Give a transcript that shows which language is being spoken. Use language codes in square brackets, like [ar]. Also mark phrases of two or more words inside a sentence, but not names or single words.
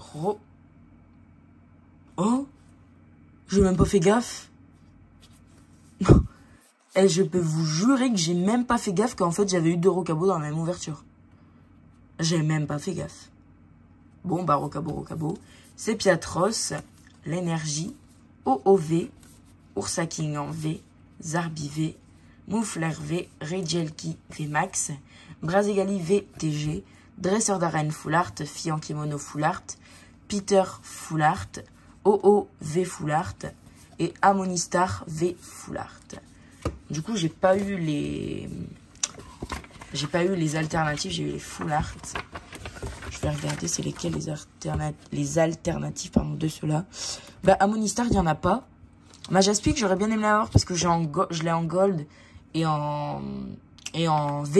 [fr] Oh, j'ai même pas fait gaffe. Et je peux vous jurer que j'ai même pas fait gaffe qu'en fait j'avais eu 2 Rocabo dans la même ouverture. J'ai même pas fait gaffe. Bon, bah Rocabo. C'est Piatros, l'énergie, OOV, Oursaking en V, Zarbi V, Moufler V, Regelki V Max, Brazigali V TG, Dresseur d'arène Full Art, Fi en Kimono Full Art, Peter Full Art, OO V Full Art et Amonistar V Full Art. Du coup, j'ai pas eu les alternatives, j'ai eu les full art. Je vais regarder c'est lesquels les alternatives pardon, de ceux-là. Bah Amonistar, il y en a pas. Majaspic, j'aurais bien aimé l'avoir parce que je l'ai en gold et en V.